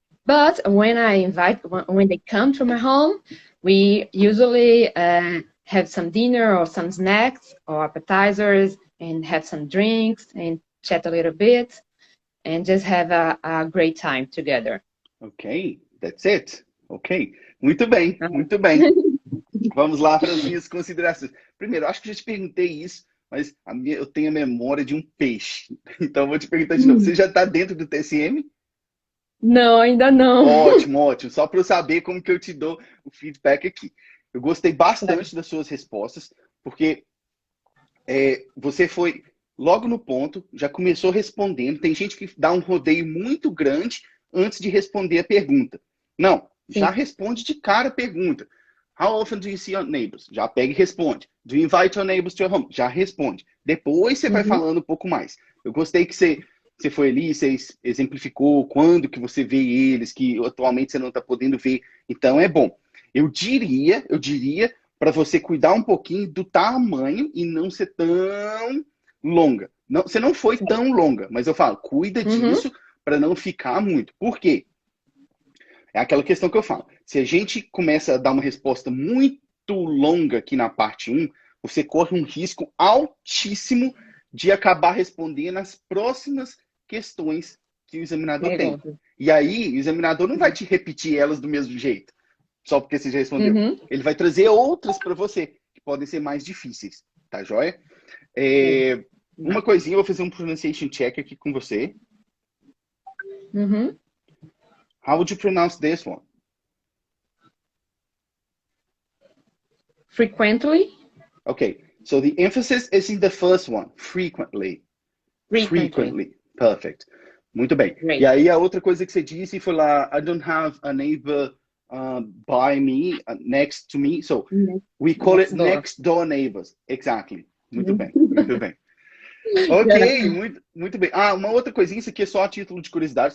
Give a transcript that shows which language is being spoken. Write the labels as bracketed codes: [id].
[en] But when they come to my home, we usually have some dinner or some snacks or appetizers and have some drinks and chat a little bit and just have a great time together. ok, that's it. [pt] Ok, muito bem, muito bem. Vamos lá para as minhas considerações. Primeiro, acho que já te perguntei isso, mas eu tenho a memória de um peixe. Então, eu vou te perguntar de novo. Você já está dentro do TSM? Não, ainda não. Ótimo, ótimo. Só para eu saber como que eu te dou o feedback aqui. Eu gostei bastante das suas respostas, porque você foi logo no ponto, já começou respondendo. Tem gente que dá um rodeio muito grande antes de responder a pergunta. Não, já Sim. responde de cara a pergunta. [en] How often do you see your neighbors? [pt] Já pega e responde. [en] Do you invite your neighbors to your home? [pt] Já responde. Depois você vai Uhum. falando um pouco mais. Eu gostei que você foi ali, você exemplificou quando que você vê eles, que atualmente você não está podendo ver. Então é bom. Eu diria para você cuidar um pouquinho do tamanho e não ser tão longa. Não, você não foi tão longa, mas eu falo, cuida Uhum. disso para não ficar muito. Por quê? É aquela questão que eu falo. Se a gente começa a dar uma resposta muito longa aqui na parte um, você corre um risco altíssimo de acabar respondendo as próximas questões que o examinador tem. Pergunta. E aí, o examinador não vai te repetir elas do mesmo jeito, só porque você já respondeu. Uhum. Ele vai trazer outras para você, que podem ser mais difíceis, tá joia? Uma coisinha, eu vou fazer um pronunciation check aqui com você. Uhum. [en] How would you pronounce this one? Frequently. Okay, so the emphasis is in the first one, frequently. Frequently. Frequently. Perfect. [pt] Muito bem. E [en] Great. [pt] aí a outra coisa que você disse foi lá, [en] I don't have a neighbor by me, next to me. So we call it Next door. next door neighbors. Exactly. [pt] Muito bem, muito bem. Ok, muito bem. Ah, uma outra coisinha, isso aqui é só a título de curiosidade.